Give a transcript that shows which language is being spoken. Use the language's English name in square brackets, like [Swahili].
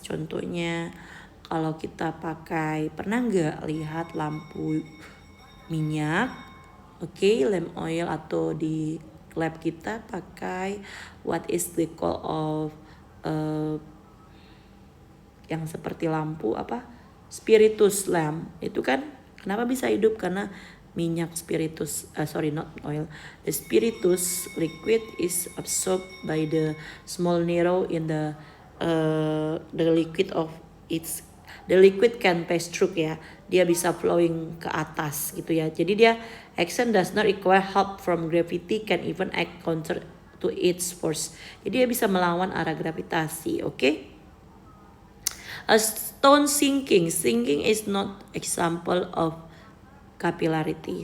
[Indonesian] Contohnya kalau kita pakai, pernah nggak lihat lampu minyak, [English] lamp oil, [Indonesian] atau di lab kita pakai [English] what is the call of [Indonesian] yang seperti lampu spiritus lamp. Itu kan kenapa bisa hidup, karena minyak spiritus, [English] not oil. The spiritus liquid is absorbed by the small narrow in the liquid of its. The liquid can pass through ya. [Indonesian] Dia bisa flowing ke atas gitu ya. Jadi dia [English] action does not require help from gravity, can even act counter to its force. [Indonesian] Jadi dia bisa melawan arah gravitasi, okay? [English] A stone sinking. Sinking is not example of capillarity.